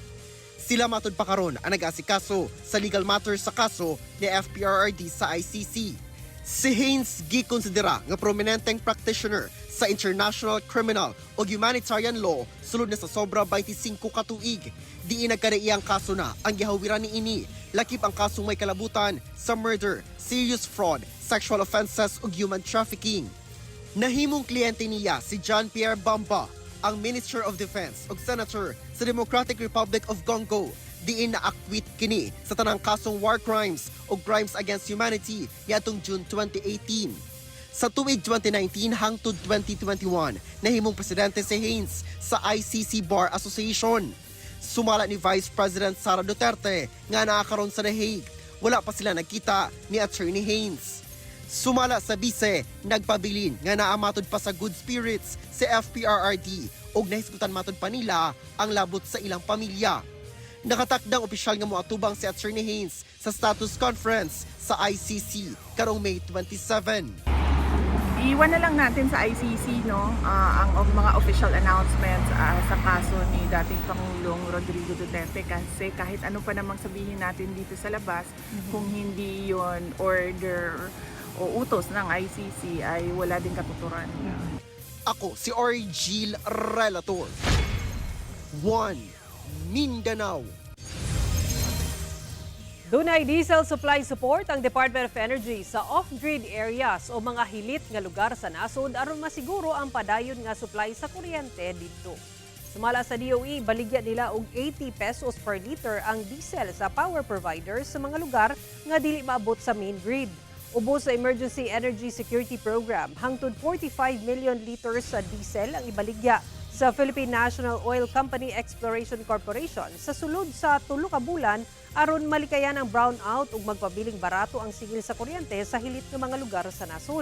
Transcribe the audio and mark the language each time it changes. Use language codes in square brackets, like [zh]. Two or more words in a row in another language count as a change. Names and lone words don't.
[ceb] Sila matud pa karon ang nag-asikaso sa [en] legal matters [ceb] sa kaso ni FPRRD sa ICC. Si Haines gikonsidera nga prominenteng practitioner sa [en] international criminal [ceb] o [en] humanitarian law [ceb] sulod na sa sobra 25 ka tuig. Diin nagkadaiyang kaso na ang gihawiran ni ini, lakip ang kasong may kalabutan sa murder, [en] serious fraud, sexual offenses [ceb] ug [en] human trafficking. [ceb] Nahimong kliyente niya si John Pierre Bamba, ang [en] Minister of Defense [ceb] ug Senator sa Democratic Republic of Congo. Diin na akwit kini sa tanang kasong [en] war crimes [ceb] o [en] crimes against humanity [ceb] niadtong June 2018. Sa tuig 2019 hangtod 2021, nahimong presidente si Haines sa ICC Bar Association. Sumala ni Vice President Sara Duterte nga naakaron sa The Hague. Wala pa sila nagkita ni Attorney Haines. Sumala sa bise, nagpabilin nga naamatod pa sa [en] good spirits [ceb] si FPRRD ug nahisgutan matod pa nila ang labot sa ilang pamilya. Nakatakdang opisyal nga moatubang si Attorney Haines sa [en] status conference [ceb] sa ICC karong May 27. [tl] Iwan na lang natin sa ICC ang mga [en] official announcements [tl] sa kaso ni dating Pangulong Rodrigo Duterte kasi kahit ano pa namang sabihin natin dito sa labas, kung hindi yon order o utos ng ICC ay wala din katuturan. [ceb] Ako si Argil Relator. 1 Mindanao. Dunay [en] diesel supply support [ceb] ang Department of Energy sa [en] off-grid areas [ceb] o mga hilit nga lugar sa nasod aron masiguro ang padayon nga supply sa kuryente didto. Sumala sa DOE, baligya nila og 80 pesos [en] per liter [ceb] ang diesel sa [en] power providers [ceb] sa mga lugar nga dili maabot sa [en] main grid. [ceb] Ubos sa Emergency Energy Security Program, hangtod 45 million liters sa diesel ang ibaligya sa Philippine National Oil Company Exploration Corporation sa sulod sa 3 ka bulan aron malikayan ang brownout ug magpabiling barato ang sigil sa kuryente sa hilit nga mga lugar sa nasod.